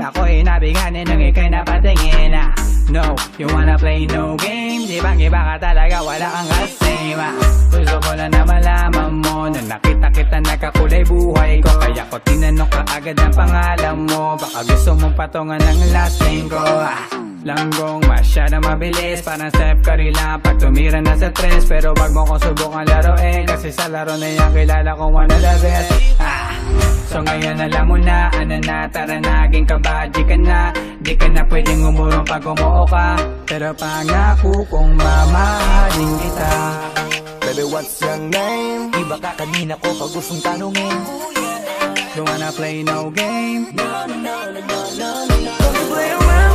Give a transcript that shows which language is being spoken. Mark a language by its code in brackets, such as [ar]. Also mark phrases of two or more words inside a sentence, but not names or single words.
[tl] Ako'y nabiganin nang ika'y napatingin. [en] No, you wanna play no game. [tl] Di bang iba ka talaga, wala kang kasama. Gusto ko lang na malaman mo na nakita kita nakakulay buhay ko. Kaya ko tinanong ka agad ang pangalan mo. Baka gusto mong patungan ng [en] last name [tl] ko. Langgong masyadong mabilis, parang Steph Curry lang pag tumira na sa tres. Pero wag mo kong subukan laruin, kasi sa laro na yan kilala kong [en] one of the best. [tl] So ngayon alam mo na, ano na, tara naging kabadji ka na. Di ka na pwedeng umurong pag umuo ka, pero pangako kong mamahalin kita. [en] Baby, what's your name? [tl] Iba ka kanina ko pag gustong tanungin. [en] Don't wanna play no game. No, no, no, no, no, no, no. Play